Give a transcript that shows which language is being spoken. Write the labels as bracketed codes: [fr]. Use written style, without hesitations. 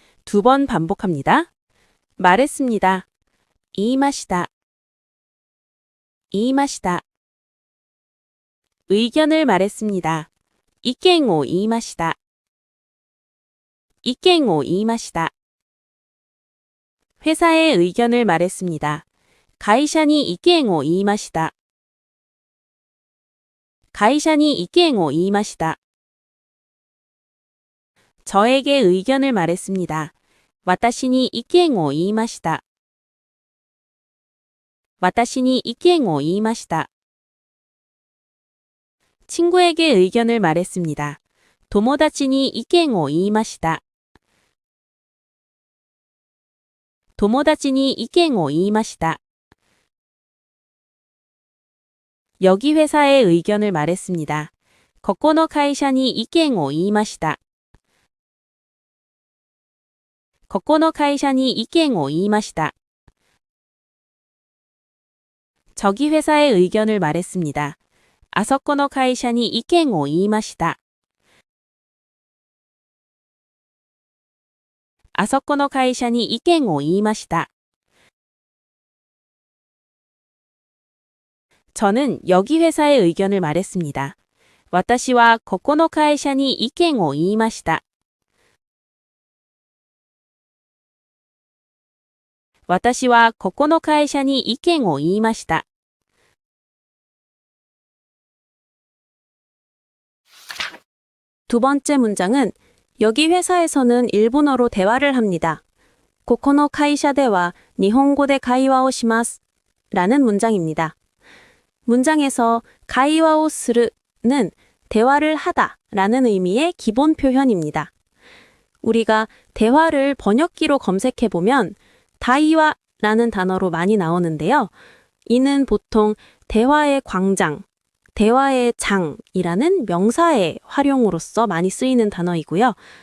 [ko] 두 번 반복합니다. 말했습니다. 이마시다. 이마시다. 의견을 말했습니다. [ja] 意見を言いました。意見を言いました。 [ko] 회사의 의견을 말했습니다. [ja] 会社に意見を言いました。会社に意見を言いました。 [ko] 저에게 의견을 말했습니다. [ja] 私に意見を言いました。私に意見を言いました。 [ko] 친구에게 의견을 말했습니다. [ja] 友達に意見を言いました。友達に意見を言いました。 [ko] 여기 회사에 의견을 말했습니다. [ja] ここの会社に意見を言いました。ここの会社に意見を言いました。 [ko] 저기 회사에 의견을 말했습니다. [ja] あそこの会社に意見を言いました。あそこの会社に意見を言いました。 [ko] 저는 여기 회사에 의견을 말했습니다. [ja] 私はここの会社に意見を言いました。私はここの会社に意見を言いました。 [ko] 두 번째 문장은 여기 회사에서는 일본어로 대화를 합니다. [ja] ここの会社では日本語で会話をします [ko] 라는 문장입니다. 문장에서 가이와오 스르는 대화를 하다 라는 의미의 기본 표현입니다. 우리가 대화를 번역기로 검색해보면 다이와 라는 단어로 많이 나오는데요. 이는 보통 대화의 광장, 대화의 장이라는 명사의 활용으로서 많이 쓰이는 단어이고요.